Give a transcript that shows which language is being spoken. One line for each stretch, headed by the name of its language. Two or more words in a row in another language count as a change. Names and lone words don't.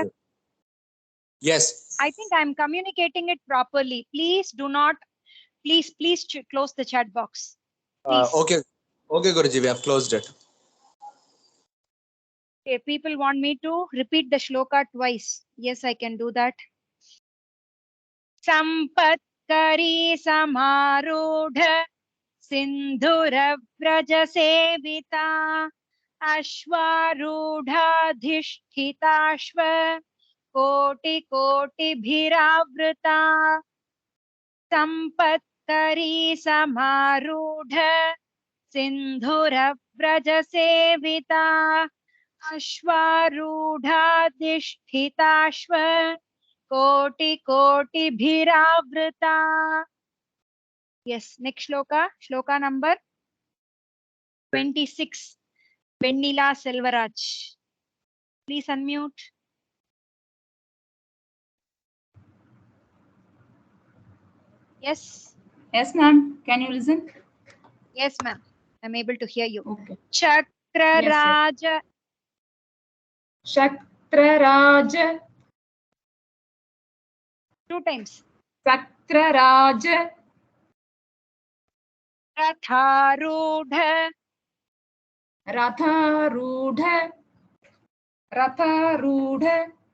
English: Guruji. Yes. I think I'm communicating it properly. Please do not, please close the chat box. Please. Okay. Okay, Guruji, we have closed it. Okay, people want me to repeat the shloka twice. Yes, I can do that.
Sanskrit: सम्पत्करी समारूढ सिन्धुर व्रज सेविता अश्वारूढा कोटि कोटि भिरावृता सम्पत्करी समारूढ सिन्धुर सेविता अश्वारूढा कोटि कोटि भिरावृता.
English: Yes, next shloka. Shloka number 26. Vennila Selvaraj. Please unmute. Yes. Yes, ma'am. Can you listen? Yes, ma'am. I'm able to hear you. Okay. Chakra Yes, yes. Raja. Shakraraj. 2 times. Sakraraj. Ratharudha.
Sanskrit: रथारूढा। रथारूढा.